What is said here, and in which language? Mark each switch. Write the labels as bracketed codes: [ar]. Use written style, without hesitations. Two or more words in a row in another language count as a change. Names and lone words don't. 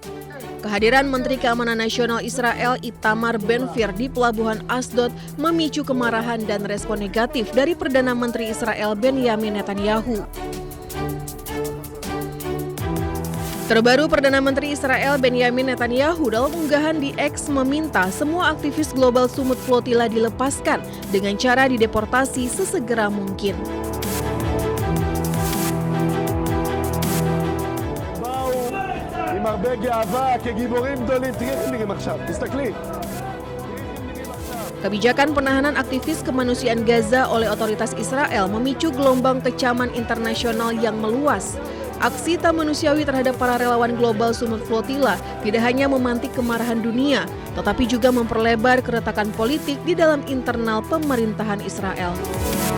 [id] Kehadiran Menteri Keamanan Nasional Israel Itamar Ben-Gvir di Pelabuhan Asdod memicu kemarahan dan respon negatif dari Perdana Menteri Israel Benyamin Netanyahu. Terbaru, Perdana Menteri Israel Benyamin Netanyahu dalam unggahan di X meminta semua aktivis global Sumut Flotilla dilepaskan dengan cara dideportasi sesegera mungkin. [he] עם הרבה גאווה כגיבורים גדולים. תראי איך הם נראים עכשיו, תסתכלי. [id] Kebijakan penahanan aktivis kemanusiaan Gaza oleh otoritas Israel memicu gelombang kecaman internasional yang meluas. Aksi tak manusiawi terhadap para relawan global Sumut Flotilla tidak hanya memantik kemarahan dunia, tetapi juga memperlebar keretakan politik di dalam internal pemerintahan Israel.